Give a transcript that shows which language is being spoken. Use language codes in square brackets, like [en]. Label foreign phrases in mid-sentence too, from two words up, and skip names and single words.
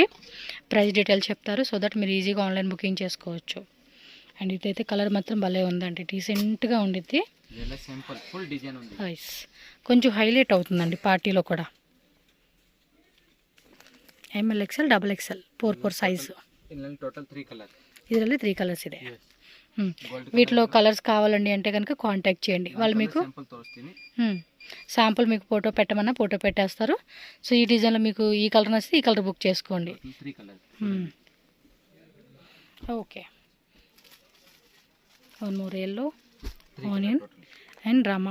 [en] price details [te] చెప్తారు, [en] so that [te] మీరు ఈజీగా [en] online booking [te] చేసుకోవచ్చు. అండ్ ఇదైతే కలర్ మాత్రం భలే ఉందండి, డీసెంట్గా ఉండిద్ది. కొంచెం హైలైట్ అవుతుందండి పార్టీలో కూడా. ML XL XXL 4 సైజు. [en] total 3 colour. [kn] ಇದರಲ್ಲಿ 3 ಕಲರ್ಸ್ ಇದೆ. [te] గోల్డ్ వీటిలో కలర్స్ కావాలండి అంటే కనుక కాంటాక్ట్ చేయండి, వాళ్ళు మీకు సింపుల్ తోస్తుంది. శాంపుల్ మీకు ఫోటో పెట్టమన్నా ఫోటో పెట్టేస్తారు. సో ఈ డిజైన్లో మీకు ఈ కలర్ నచ్చితే ఈ కలర్ బుక్ చేసుకోండి. 3 కలర్. [en] okay, one more yellow, onion and rama.